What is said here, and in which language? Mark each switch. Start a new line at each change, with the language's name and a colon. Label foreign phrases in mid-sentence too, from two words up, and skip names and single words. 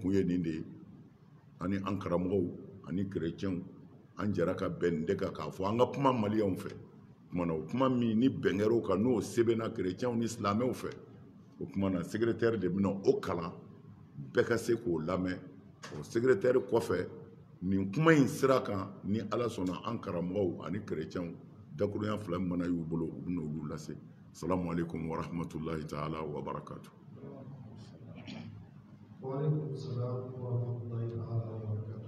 Bambara: kun ye nin de ye ani an karamɔgɔw ani kerecɛnw an jɛra ka bɛn nin de kan k'a fɔ an ka kuma maliyɛnw fɛ kumana o kuma min ni bɛn kɛra o kan n'o sɛbɛnna kerecɛnw ni silamɛw fɛ o kumana secrétaire de bɛna o kalan bɛɛ ka se k'o lamɛn o secrétaire kɔfɛ nin kuma in sira kan ni ala sɔnna an karamɔgɔw ani kerecɛnw dakurunya fila min mana y'u bolo u bɛna olu lase
Arabic: السلام عليكم ورحمة الله تعالى وبركاته وعليكم السلام ورحمة الله تعالى وبركاته.